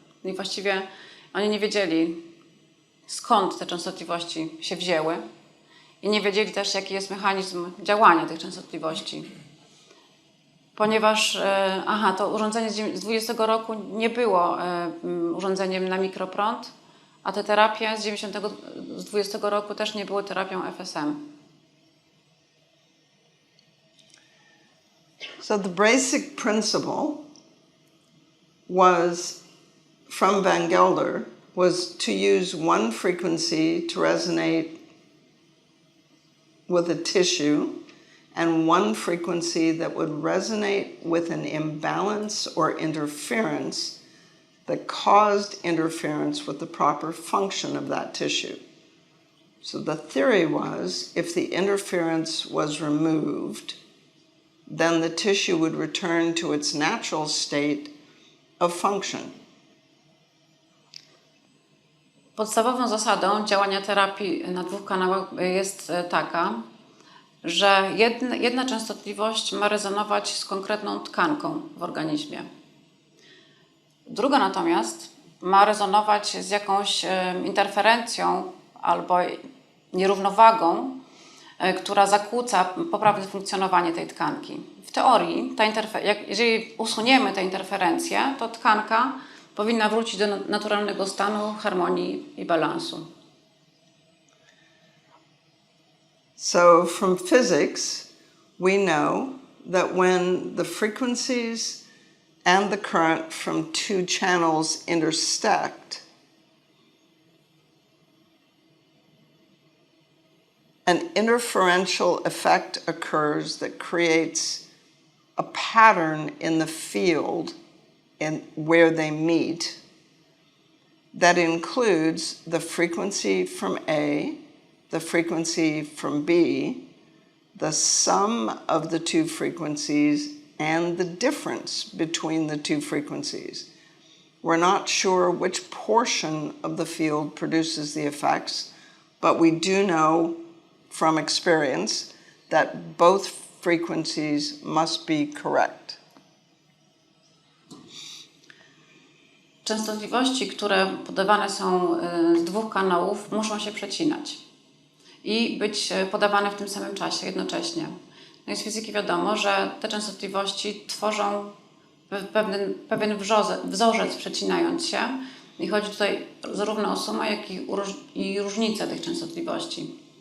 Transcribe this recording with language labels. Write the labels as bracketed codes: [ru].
[pl] I właściwie oni nie wiedzieli, skąd te częstotliwości się wzięły i nie wiedzieli też, jaki jest mechanizm działania tych częstotliwości. Ponieważ to urządzenie z 20 roku nie było urządzeniem na mikroprąd, a te terapie z 20 roku też nie były terapią FSM. [en] So the basic principle was, from Van Gelder, was to use one frequency to resonate with a tissue and one frequency that would resonate with an imbalance or interference that caused interference with the proper function of that tissue. So the theory was, if the interference was removed, then the tissue would return to its natural state of function. [pl] Podstawową zasadą działania terapii na dwóch kanałach jest taka, że jedna częstotliwość ma rezonować z konkretną tkanką w organizmie. Druga natomiast ma rezonować z jakąś interferencją albo nierównowagą, która zakłóca poprawne funkcjonowanie tej tkanki. W teorii, jeżeli usuniemy tę interferencję, to tkanka powinna wrócić do naturalnego stanu, harmonii i balansu. [en] So from physics, we know that when the frequencies and the current from two channels intersect, an interferential effect occurs that creates a pattern in the field where they meet that includes the frequency from A, the frequency from B, the sum of the two frequencies, and the difference between the two frequencies. We're not sure which portion of the field produces the effects, but we do know from experience that both frequencies must be correct. [pl] Częstotliwości, które podawane są z dwóch kanałów, muszą się przecinać i być podawane w tym samym czasie, jednocześnie. No i z fizyki wiadomo, że te częstotliwości tworzą pewien wzorzec przecinając się i chodzi tutaj zarówno o sumę, jak i różnicę tych częstotliwości.